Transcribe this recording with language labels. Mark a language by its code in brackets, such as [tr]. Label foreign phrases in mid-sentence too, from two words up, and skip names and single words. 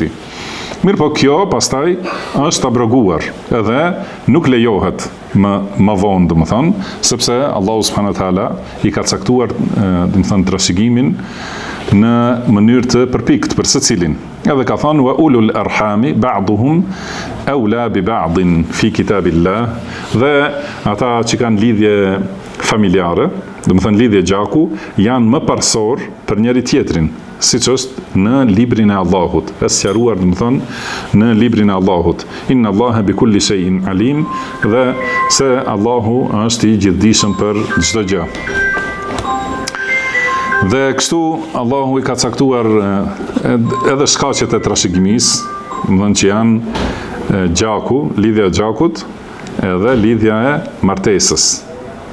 [sq] Mirë po kjo pastaj është abroguar, edhe nuk lejohet më vonë, domethënë, sepse Allahu [ar] سبحانه وتعالى [sq] i ka caktuar domethënë trashëgimin në mënyrë të përpikt për secilin. Edhe ka thënë [ar] وأولو الأرحام بعضهم أولى ببعض في كتاب الله, [sq] dhe ata që kanë lidhje familjare, domethënë lidhje gjaku, janë më parsor për njëri tjetrin, siç është në librin e Allahut, është sqaruar domethënë në librin e Allahut. [ar] إن الله بكل شيء عليم, [sq] dhe se Allahu është i gjithdijshëm për çdo gjë. Dhe kështu Allahu i ka caktuar edhe shkaqet e trashëgimisë, domethënë që janë gjaku, lidhja e gjakut, edhe lidhja e martesës.